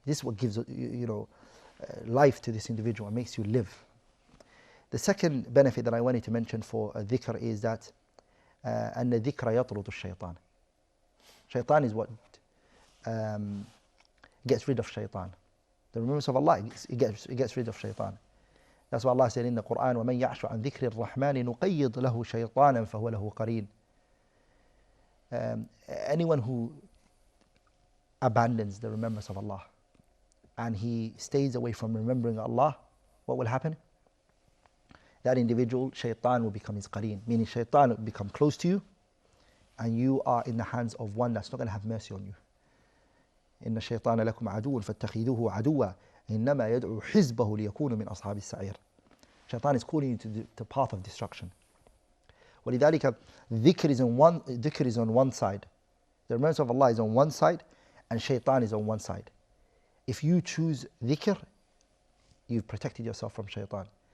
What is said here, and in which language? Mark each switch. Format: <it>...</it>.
<en>This is what gives life to this individual and makes you live. The second benefit that I wanted to mention for dhikr is that</en> <ar>أن الذكر يطرد الشيطان.</ar> <en>Shaitan is what gets rid of shaitan. The remembrance of Allah, it gets rid of shaitan. That's why Allah said in the Quran,</en> <ar>وَمَنْ يَعْشُ عَنْ ذِكْرِ الرَّحْمَنِ نُقَيِّضْ لَهُ شَيْطَانًا فَهُوَ لَهُ قَرِينٌ.</ar> <en>Anyone who abandons the remembrance of Allah and he stays away from remembering Allah, what will happen? That individual, shaitan will become his qareen, meaning shaitan will become close to you, and you are in the hands of one that's not going to have mercy on you.</en> <ar>إن الشيطان لكم عدو فاتخذوه عدوا إنما يدعو حزبه ليكونوا من أصحاب السعير.</ar> <en>Shaitan is calling you to the path of destruction. ولذلك dhikr is on one side. The remembrance of Allah is on one side, and shaitan is on one side. If you choose dhikr, you've protected yourself from shaitan.</en>